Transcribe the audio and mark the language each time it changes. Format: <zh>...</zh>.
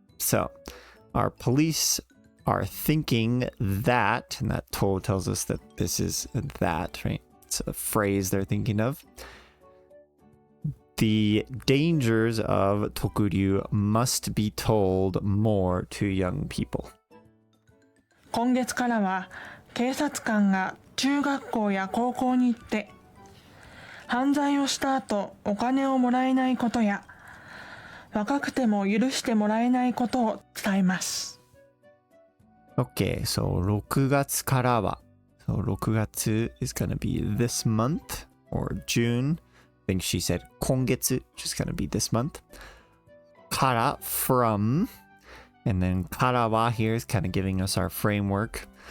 <en>So our police are thinking that, and that to tells us that this is that, right? It's a phrase they're thinking of. The dangers of 特流 must be told more to young people.</en> <ja>今月からは警察官が中学校や高校に行って犯罪をした後お金をもらえないことや若くても許してもらえないことを伝えます。</ja> <en>Okay, so 6月からは So 6月 is going to be this month or June. I think she said 今月, which is going to be this month. から from, and then からは here is kind of giving us our framework.</en>